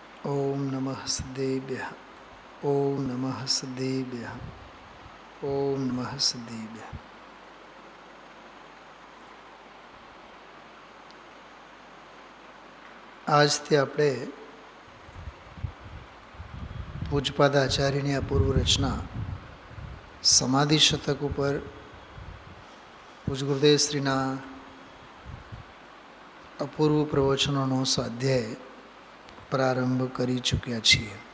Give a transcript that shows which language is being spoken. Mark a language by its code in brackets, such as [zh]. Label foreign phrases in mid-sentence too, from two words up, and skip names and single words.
[sa] ओम नमः सदेभ्यः। ओम नमः सदेभ्यः। ओम नमः सदेभ्यः। [gu] આજથી આપણે પૂજપાદ આચાર્યની અપૂર્વ રચના સમાધિ શતક ઉપર પૂજ ગુરુદેવ શ્રીના અપૂર્વ પ્રવચનોનો સ્વાધ્યાય પ્રારંભ કરી ચૂક્યા છીએ.